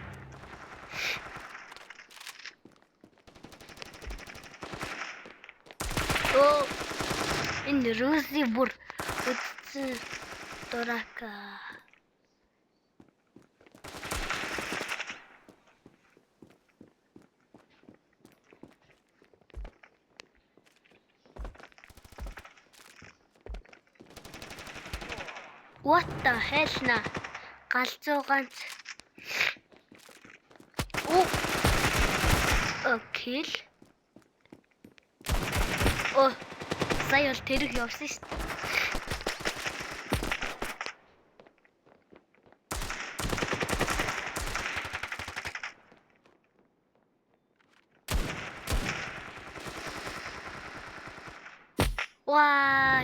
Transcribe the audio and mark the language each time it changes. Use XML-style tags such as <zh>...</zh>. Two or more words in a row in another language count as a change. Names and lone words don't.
<mn>Oh, энэ Роси бүр үтсэн дурака.</mn> <en>What the hell</en> <mn>на галзуу ганц. Окей. Оо, сая бол тэрэг явсан шүү дээ. Вай.</mn>